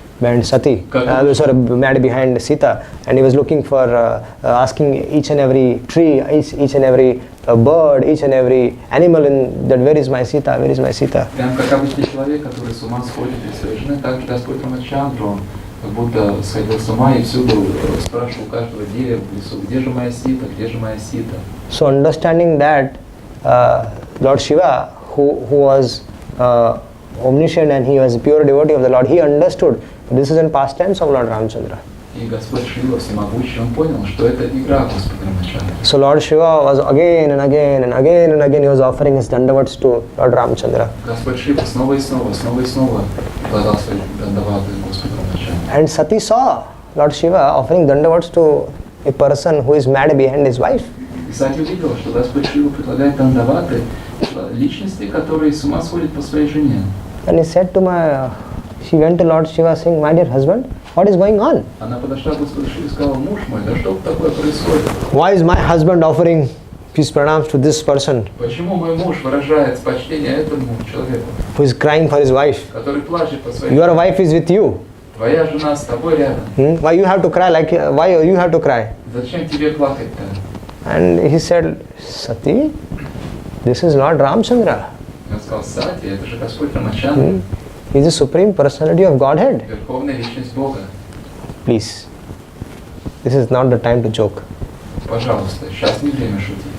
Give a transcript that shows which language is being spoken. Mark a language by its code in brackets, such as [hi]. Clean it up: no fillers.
[en] behind Sati, mad behind Sita, and he was looking for, asking each and every tree, each and every bird, each and every animal in that, where is my Sita, where is my Sita? [ru] Прям как обычный человек, который с ума сходит из своей жены, так же Господь Рамачандра, он как будто сходил с ума и всюду спрашивал каждого дерева в лесу, где же моя Сита, где же моя Сита. [en] So understanding that Lord Shiva, who was omniscient and he was a pure devotee of the Lord, he understood this is in past tense of Lord Ramchandra. [ru] И Господь Шива всемогущий, он понял, что это игра Господа Рамачандра. [en] So Lord Shiva was again and again and again and again he was offering his dandavats to Lord Ramchandra. [ru] Господь Шива снова и снова подал свои дандаваты Господу Рамачандре. [en] And Sati saw Lord Shiva offering dandavats to a person who is mad behind his wife. [ru] И Сати увидела, что Господь Шива предлагает дандаваты личности, которые с ума сходят по своей жене. [en] And he said to she went to Lord Shiva saying, my dear husband, what is going on? [ru] Она подошла к Господу Шиве и сказала, муж мой, да что такое происходит? [en] Why is my husband offering his pranams to this person [ru] Почему мой муж выражает почтение этому человеку, [en] who is crying for his wife? [ru] который плачет по своей [en] Your [ru] жене? [en] wife is with you. [ru] Твоя жена с тобой рядом. [en] Why you have to cry why you have to cry? [ru] Зачем тебе плакать-то? [en] And he said, Sati, this is Lord Ramchandra. [ru] Он сказал, Сати, это же Господь Рамачандра, [en] He is the supreme personality of Godhead. [ru] верховная личность Бога. [en] Please, this is not the time to joke. [ru] Пожалуйста, сейчас не время шутить.